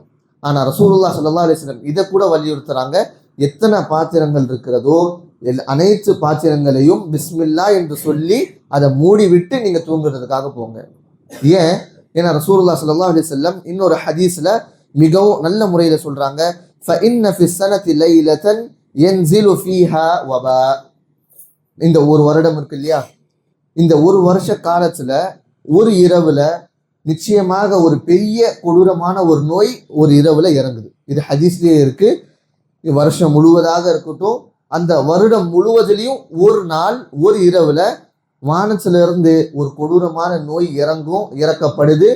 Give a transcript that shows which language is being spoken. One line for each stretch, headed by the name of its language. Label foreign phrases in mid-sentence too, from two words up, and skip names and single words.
Tamil: ஆனா ரசூலுல்லாஹ்
Arabic: صلى الله عليه وسلم
Tamil: இதை கூட வலியுறுத்துறாங்க. எத்தனை பாத்திரங்கள் இருக்கிறதோ அனைத்து பாத்திரங்களையும் பிஸ்மில்லா என்று சொல்லி அதை மூடி விட்டு நீங்க தூங்குறதுக்காக போங்க. ஏன்? ஏன்னா ரசூலுல்லாஹ்
Arabic: صلى الله عليه وسلم
Tamil: இன்னொரு ஹதீஸ்ல மிகவும் நல்ல முறையில சொல்றாங்க,
Arabic: فَإِنَّ فِي السَّنَةِ لَيْلَةً يَنْزِلُ فِيهَا وَبَاءٌ.
Tamil: இந்த ஒரு வருடம் இருக்கு இல்லையா, இந்த ஒரு வருஷ காலத்துல ஒரு இரவுல நிச்சயமாக ஒரு பெரிய கொடூரமான ஒரு நோய் ஒரு இரவுல இறங்குது. இது ஹதீஸ்லயே இருக்கு. வருஷம் முழுவதாக இருக்கட்டும், அந்த வருடம் முழுவதிலையும் ஒரு நாள் ஒரு இரவுல வானத்துல இருந்து ஒரு கொடூரமான நோய் இறக்கப்படுது.